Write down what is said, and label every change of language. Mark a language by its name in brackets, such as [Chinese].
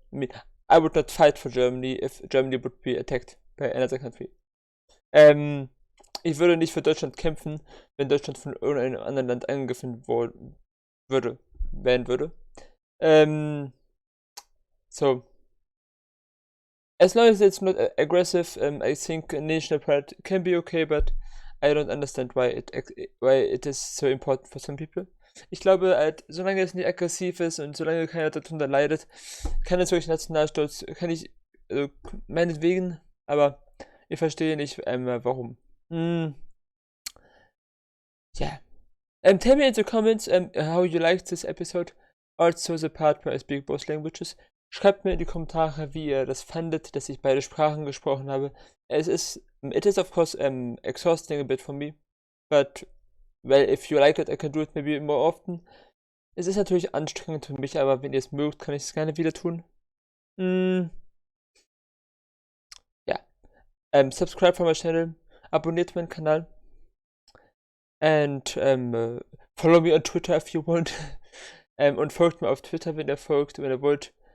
[English] I mean, I would not fight for Germany if Germany would be attacked by another country. [German] Ich würde nicht für Deutschland kämpfen, wenn Deutschland von irgendeinem anderen Land angegriffen werden würde. [English] So, as long as it's not aggressive, I think national pride can be okay, but I don't understand why it is so important for some people. [German] Ich glaube, halt, solange es nicht aggressiv ist und solange keiner darunter leidet, kann es wirklich Nationalstolz, kann ich, also meinetwegen, aber ich verstehe nicht, warum. Yeah. [English] Tell me in the comments how you liked this episode. Also the part where I speak both languages. [German] Schreibt mir in die Kommentare, wie ihr das fandet, dass ich beide Sprachen gesprochen habe. [English] It is of course exhausting a bit for me, but well, if you like it, I can do it maybe more often. [German] Es ist natürlich anstrengend für mich, aber wenn ihr es mögt, kann ich es gerne wieder tun. Ja. [English] Subscribe for my channel, [German] abonniert meinen Kanal. [English] And follow me on Twitter if you want. [German] Und folgt mir auf Twitter, wenn ihr wollt.